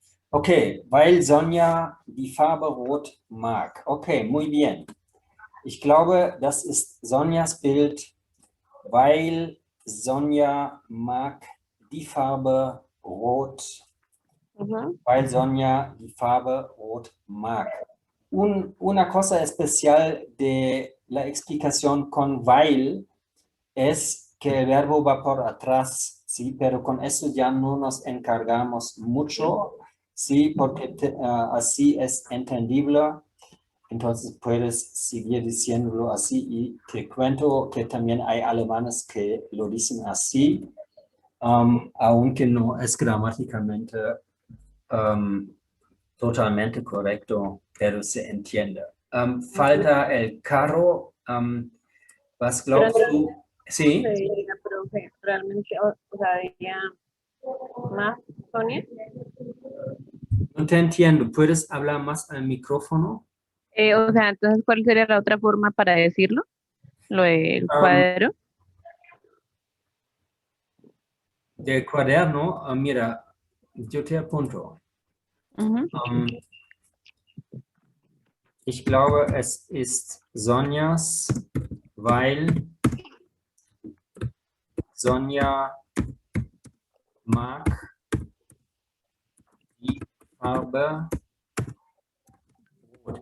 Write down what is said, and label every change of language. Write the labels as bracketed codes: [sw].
[de] Okay, weil Sonja die Farbe Rot mag. [es] Okay, muy bien. [de] Ich glaube, das ist Sonjas Bild, weil Sonja mag die Farbe Rot. Weil Sonja die Farbe Rot mag. [es] Una cosa especial de la explicación con weil es que el verbo va por atrás, ¿sí? Pero con eso ya no nos encargamos mucho, ¿sí? Porque así es entendible. Entonces puedes seguir diciéndolo así y te cuento que también hay alemanes que lo dicen así, aunque no es gramáticamente totalmente correcto, pero se entiende. Falta el carro. [de] Was glaubst du? [es] Sí. Profe, realmente, o sea, diría más Sonia. No te entiendo. ¿Puedes hablar más al micrófono? O sea, entonces, ¿cuál sería la otra forma para decirlo? Lo del Um, cuadro. del cuaderno, mira, yo te apunto. Ujú. [de] Ich glaube, es ist Sonjas, weil Sonja mag die Farbe rot.